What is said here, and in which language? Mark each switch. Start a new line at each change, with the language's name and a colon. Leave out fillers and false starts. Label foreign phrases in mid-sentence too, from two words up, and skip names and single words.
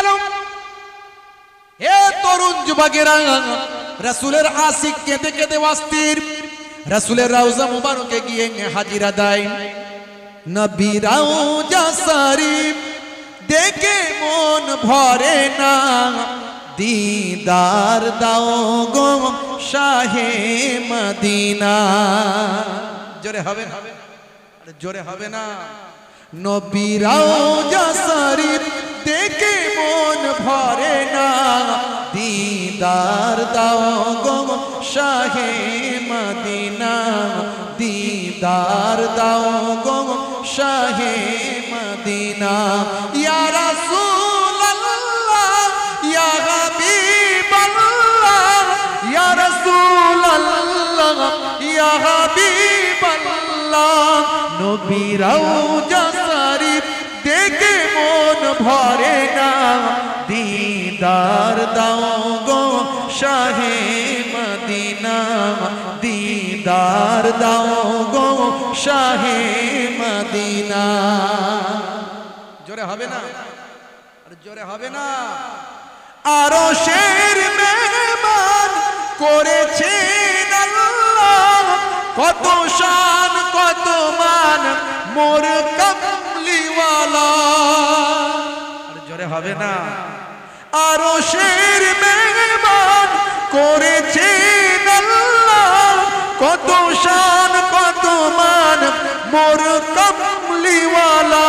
Bangla: হে তরুণ যুবকেরা, রাসূলের আশিক কেঁদে কেঁদে অস্থির। রাসূলের রওজা মোবারকে গিয়ে হাজিরা দেয়। নবী রওজা শরীফ দেখে মন ভরে না, দিদার দাও গো শাহে মদিনা। জোরে হবে না, জোরে হবে না। নবী রওজা শরীফ দেখে মন ভরে না, দিদার দাও গো শাহে মদিনা, দিদার দাও গো শাহে মদিনা।
Arabic: يا رسول الله يا حبيب الله، يا رسول الله يا حبيب الله.
Bangla: নবী রওজা শরীফ দেখে মন ভরে না, দিদার দাও গো শাহে মদিনা, দিদার দাও গো শাহে মদিনা। জোরে হবে না, আরে জোরে হবে না। আরশের মেহমান করেছেন আল্লাহ, কত শান কত মান মোর কামলিওয়ালা। আরে জোরে হবে না। আরশের মেহমান করেছেন আল্লাহ, কত শান কত মান মোর কামলিওয়ালা।